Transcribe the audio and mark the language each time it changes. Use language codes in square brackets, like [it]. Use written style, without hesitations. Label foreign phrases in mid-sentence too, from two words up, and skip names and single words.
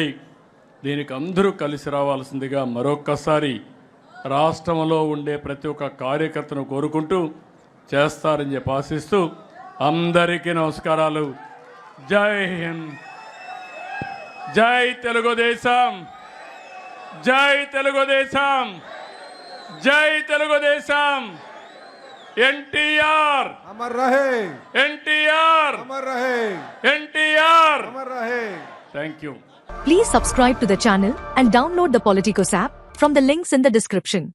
[te] దీనికి అందరూ కలిసి రావాల్సిందిగా మరొక్కసారి రాష్ట్రంలో ఉండే ప్రతి ఒక్క కార్యకర్తను కోరుకుంటూ చేస్తారని చెప్పి ఆశిస్తూ అందరికీ నమస్కారాలు. జై హింద్, జై తెలుగుదేశం, జై తెలుగుదేశం, జై తెలుగుదేశం. ఎన్టీఆర్ [hi] अमर रहे, [te] ఎన్టీఆర్ [hi] अमर रहे, [te] ఎన్టీఆర్. [hi] अमर रहे. [en] Thank you. Please subscribe to the channel and download the Politicos app from the links in the description.